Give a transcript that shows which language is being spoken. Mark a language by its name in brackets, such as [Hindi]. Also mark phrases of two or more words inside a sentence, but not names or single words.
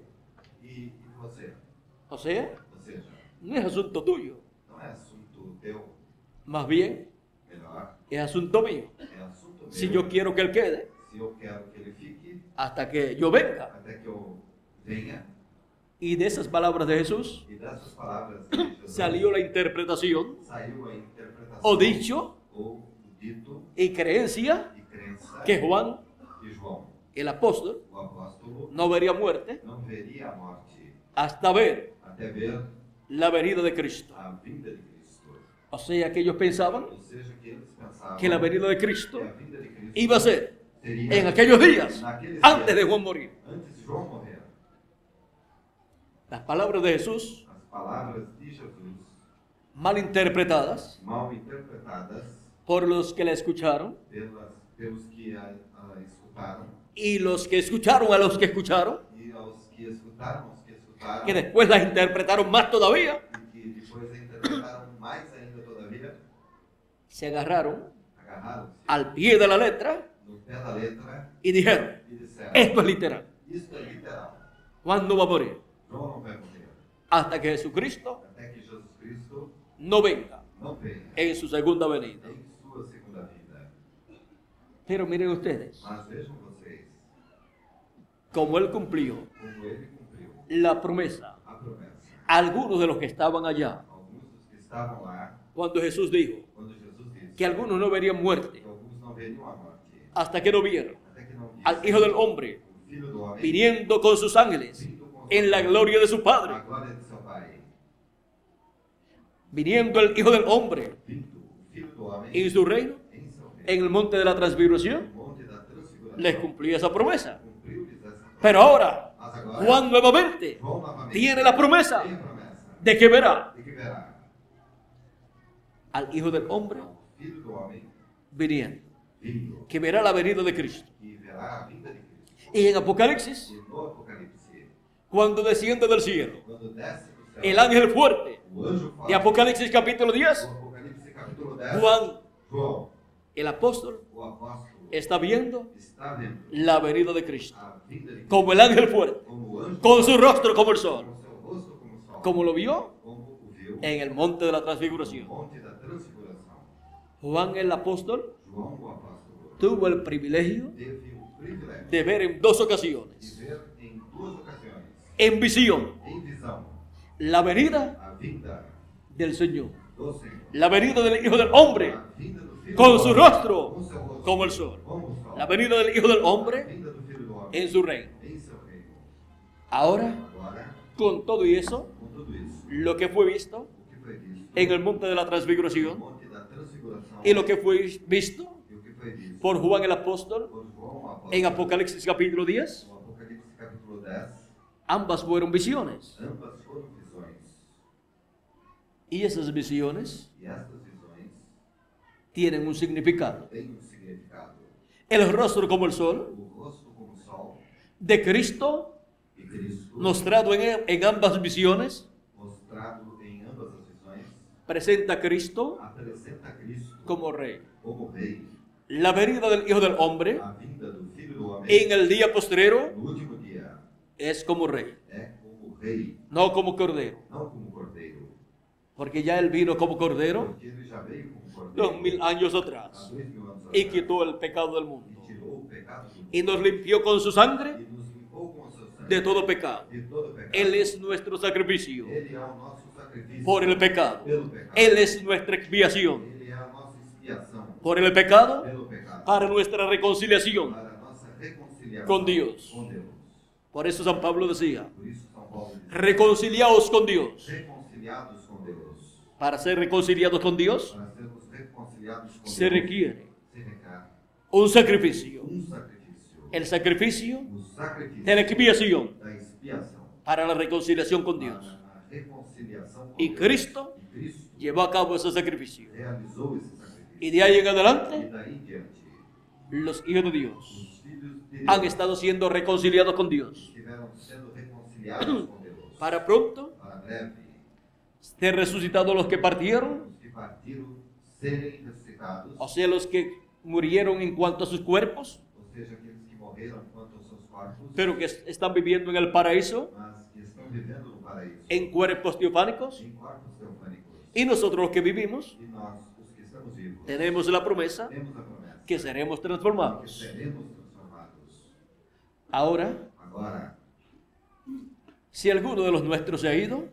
[Portuguese] E você? [Spanish] O sea, [Portuguese] Ou seja, [Spanish] no es asunto tuyo, [Portuguese] não é assunto teu, [Spanish] más bien [Portuguese] melhor, [Spanish] es asunto mío. [Portuguese] é assunto meu. [Spanish] Si yo quiero que él quede [Portuguese] Se eu quero que ele fique [Spanish] hasta que yo venga. [Portuguese] até que eu venha, [Spanish] Y de esas palabras de Jesús [Portuguese] e dessas palavras de Jesus [Spanish] salió la interpretación [Portuguese] saiu a interpretação [Spanish] o dicho [Portuguese] ou dito [Spanish] y creencia [Portuguese] e crença [Spanish] que Juan, [Portuguese] que João, [Spanish] el apóstol, [Portuguese] o apóstolo, [Spanish] no vería muerte [Portuguese] não veria a morte [Spanish] hasta ver [Portuguese] até ver [Spanish] la venida de Cristo. [Portuguese] a vinda de Cristo. [Spanish] O sea que ellos pensaban [Portuguese] Ou seja, que eles pensavam [Spanish] que la venida de Cristo [Portuguese] que a vinda de Cristo [Spanish] iba a ser [Portuguese] seria [Spanish] en aquellos días, [Portuguese] naqueles [Spanish] antes de [Portuguese] dias, [Spanish] Juan morir. [Portuguese] antes de João morrer. [Spanish] Las palabras de Jesús, [Portuguese] As palavras de Jesus, [Spanish] mal interpretadas [Portuguese] mal interpretadas [Spanish] por los que la escucharon [Portuguese] pelos que a escutaram, [Spanish] y los que escucharon a los que escucharon, [Portuguese] e aos que escutaram, [Spanish] que después las interpretaron más todavía, [Portuguese] e que depois a interpretaram mais ainda todavia, [Spanish] se agarraron [Portuguese] agarraram-se [Spanish] al pie de la letra [Portuguese] no pé da letra [Spanish] y dijeron, [Portuguese] e disseram: [Spanish] esto es literal. [Portuguese] isto é literal. [Spanish] ¿Cuándo va a morir? [Portuguese] João não vai morrer [Spanish] Hasta que Jesucristo [Portuguese] até que Jesus Cristo [Spanish] no venga [Portuguese] não venha [Spanish] en su segunda venida. [Portuguese] em sua segunda vida. [Spanish] Pero miren ustedes, [Portuguese] Mas vejam vocês, [Spanish] como Él cumplió [Portuguese] como ele cumpriu [Spanish] la promesa, [Portuguese] a promessa. [Spanish] algunos de los que estaban allá, [Portuguese] Alguns dos que estavam lá, [Spanish] cuando Jesús dijo [Portuguese] quando Jesus disse [Spanish] que algunos no verían muerte [Portuguese] que alguns não veriam a morte, [Spanish] hasta que no vieran [Portuguese] até que não [Spanish] al [Portuguese] vissem [Spanish] Hijo del Hombre [Portuguese] o Filho do Homem [Spanish] viniendo con sus ángeles en la gloria de su [Portuguese] a [Spanish] Padre, [Portuguese] glória de seu Pai, [Spanish] viniendo el Hijo del Hombre [Portuguese] vindo o Filho do Homem [Spanish] en su reino, [Portuguese] em seu reino, [Spanish] en el monte de la transfiguración, [Portuguese] no monte da transfiguração, [Spanish] les cumplía esa promesa. [Portuguese] cumpriu-lhes essa promessa. [Spanish] Pero ahora, [Portuguese] Mas agora, [Spanish] Juan nuevamente [Portuguese] João novamente [Spanish] tiene la promesa [Portuguese] tem a promessa [Spanish] de que verá [Portuguese] de que verá [Spanish] al Hijo del Hombre [Portuguese] ao Filho do Homem [Spanish] viniendo, [Portuguese] vindo, [Spanish] que verá la venida de Cristo. [Portuguese] e verá a vinda de Cristo. [Spanish] Y en Apocalipsis, [Portuguese] E no Apocalipse, [Spanish] cuando desciende del cielo [Portuguese] quando desce do céu, [Spanish] el ángel fuerte [Portuguese] o anjo forte, [Spanish] de Apocalipsis capítulo 10, [Portuguese] o Apocalipse capítulo 10, [Spanish] Juan, [Portuguese] João, [Spanish] el apóstol, [Portuguese] o apóstolo, [Spanish] está viendo [Portuguese] está vendo [Spanish] la venida de Cristo, [Portuguese] a vinda de Cristo, [Spanish] como el ángel fuerte, [Portuguese] como o anjo [Spanish] con su rostro como el sol, [Portuguese] com seu rosto como o sol, [Spanish] como lo vio [Portuguese] como o viu [Spanish] en el monte de la [Portuguese] no [Spanish] transfiguración. [Portuguese] monte da transfiguração. [Spanish] Juan el apóstol [Portuguese] João, o apóstolo, [Spanish] tuvo el privilegio [Portuguese] teve o privilégio [Spanish] de ver en 2 [Portuguese] de [Spanish] ocasiones, [Portuguese] ver em 2 ocasiões, [Spanish] en visión, [Portuguese] em visão, [Spanish] la venida [Portuguese] a vinda [Spanish] del Señor, [Portuguese] do Senhor, [Spanish] la venida del Hijo del Hombre, [Portuguese] a vinda do Filho [Spanish] con [Portuguese] do [Spanish] su [Portuguese] Homem, [Spanish] rostro [Portuguese] com seu rosto [Spanish] como el sol. [Portuguese] como o sol. [Spanish] la venida del Hijo del [Portuguese] a [Spanish] Hombre [Portuguese] vinda do Filho do Homem [Spanish] en su reino. [Portuguese] em seu reino. [Spanish] Ahora, [Portuguese] Agora, [Spanish] con todo y eso, [Portuguese] com tudo isso, [Spanish] lo que fue visto [Portuguese] o que foi visto [Spanish] en el monte de la [Portuguese] no [Spanish] transfiguración [Portuguese] Monte da Transfiguração [Spanish] y lo que fue visto [Portuguese] e o que foi visto [Spanish] por Juan el apóstol [Portuguese] por João apóstolo, [Spanish] en Apocalipsis capítulo 10, [Portuguese] no Apocalipse capítulo 10, [Spanish] ambas fueron visiones. [Portuguese] ambas foram visões. [Spanish] Y esas visiones [Portuguese] E estas visões [Spanish] tienen un significado. [Portuguese] têm um significado. [Spanish] El rostro como el sol [Portuguese] O rosto como o sol [Spanish] de Cristo, [Portuguese] e Cristo, [Spanish] mostrado en ambas visiones, [Portuguese] mostrado em ambas as visões, [Spanish] presenta a Cristo [Portuguese] apresenta a Cristo [Spanish] como Rey. [Portuguese] como Rei. [Spanish] La venida del Hijo del Hombre [Portuguese] A vinda do Filho do Homem [Spanish] en el día postrero [Portuguese] no último dia [Spanish] es como Rey, [Portuguese] é como Rei, [Spanish] no como Cordero. [Portuguese] não como Cordeiro. [Spanish] Porque ya Él vino como Cordero [Portuguese] Porque ele já veio como Cordeiro [Spanish] 2000 años [Portuguese] há [Spanish] atrás [Portuguese] 2000 anos [Spanish] y [Portuguese] atrás [Spanish] quitó el pecado del [Portuguese] e [Spanish] mundo [Portuguese] tirou o pecado do mundo [Spanish] y nos limpió con su sangre [Portuguese] e nos limpou com o seu sangue [Spanish] de todo pecado. [Portuguese] de todo pecado. [Spanish] Él es nuestro sacrificio [Portuguese] Ele é o nosso sacrifício [Spanish] por el pecado. [Portuguese] pelo pecado. [Spanish] Él es nuestra expiación [Portuguese] Ele é a nossa expiação [Spanish] por el pecado [Portuguese] pelo pecado. [Spanish] para nuestra reconciliación. [Portuguese] Para a nossa reconciliação Com Deus. com Deus. [Spanish] Por eso San Pablo decía, [Portuguese] Por isso São Paulo diz: [Spanish] reconciliaos con Dios. [Portuguese] reconciliados com Deus. [Spanish] Para ser reconciliados con Dios [Portuguese] Para sermos reconciliados com [Spanish] se [Portuguese] Deus, [Spanish] requiere [Portuguese] se requer [Spanish] un sacrificio. [Portuguese] sacrifício. [Spanish] El sacrificio [Portuguese] O sacrifício [Spanish] de la expiación [Portuguese] da expiação [Spanish] para la reconciliación con Dios. [Portuguese] para a reconciliação com [Spanish] Y [Portuguese] Deus. [Spanish] Cristo [Portuguese] E Cristo [Spanish] llevó a cabo ese sacrificio. [Portuguese] realizou esse sacrifício. [Spanish] Y de ahí en [Portuguese] E [Spanish] adelante, [Portuguese] daí em diante, [Spanish] los hijos de Dios [Portuguese] os filhos de [Spanish] han [Portuguese] Deus [Spanish] estado siendo reconciliados con Dios. [Portuguese] estiveram sendo reconciliados com Deus. [Spanish] Para pronto [Portuguese] Para breve, [Spanish] ser resucitados los que partieron, [Portuguese] os que partiram serem ressuscitados, [Spanish] o sea, los que murieron en cuanto a sus cuerpos, [Portuguese] ou seja, aqueles que morreram quanto aos seus corpos, [Spanish] pero que están viviendo en el paraíso, [Portuguese] mas que estão vivendo no paraíso, [Spanish] en cuerpos teofánicos. [Portuguese] em corpos teofânicos. [Spanish] Y nosotros los que vivimos [Portuguese] E nós, os que estamos vivos, [Spanish] tenemos la promesa [Portuguese] temos a promessa [Spanish] que seremos [Portuguese] que [Spanish] transformados. [Portuguese] seremos transformados. [Spanish] Ahora, [Portuguese] Agora, [Spanish] si alguno de los nuestros se ha ido,